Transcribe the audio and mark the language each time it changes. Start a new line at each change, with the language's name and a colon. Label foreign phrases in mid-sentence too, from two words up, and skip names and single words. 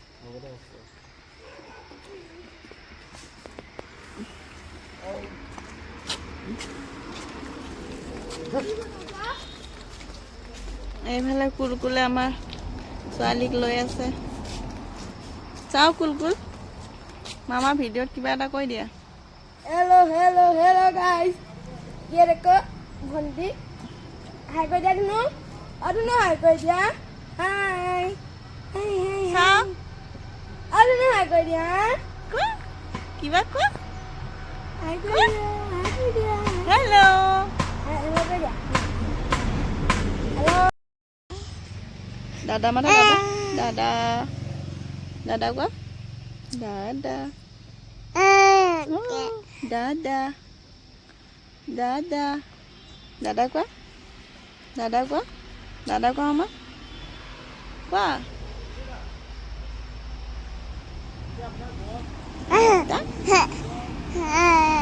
Assamese: এইফালে কুলকুলে আমাৰ ছোৱালীক লৈ আছে। চাওঁ কুলকুল, মামা ভিডিঅ'ত কিবা এটা কৈ দিয়া।
English: hello guys.
Hindi: ये देखो भंटी हाय कर दिया तुनु और तुनु हाय कर दिया हाय हाय हाय और तुनु हाय कर दिया
Assamese: কোৱা কিবা কোৱা।
Hindi: हाय कर दिया
Assamese: হেল্ল'
Hindi: हेलो कर दिया हेलो
Assamese: দাদা মাতা দাদা দাদা কোৱা দাদা দাদা দাদা দাদা কোৱা দাদা কোৱা দাদা কোৱা আমাৰ কোৱা